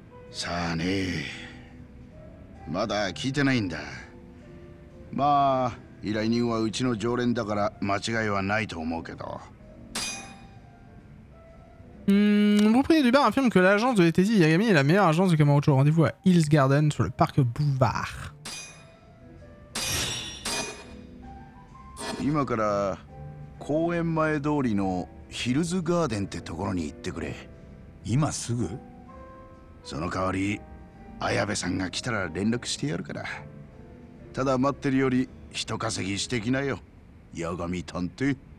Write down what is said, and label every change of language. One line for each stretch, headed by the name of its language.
Japanese: さあね、まだ聞いてないんだ。まあ依頼人はうちの常連だから間違いはないと思うけど。
French: Le propriétaire du bar affirme que l'agence de Letesi Yagami est la meilleure agence de Kamurocho. Rendez-vous à Hills Garden sur le parc Boulevard.
Japanese: 今から公園前通りのヒルズガーデンってところに行ってくれ。今すぐ？その代わり綾部さんが来たら連絡してやるから。ただ待ってるより人稼ぎしてきなよ、八神探偵。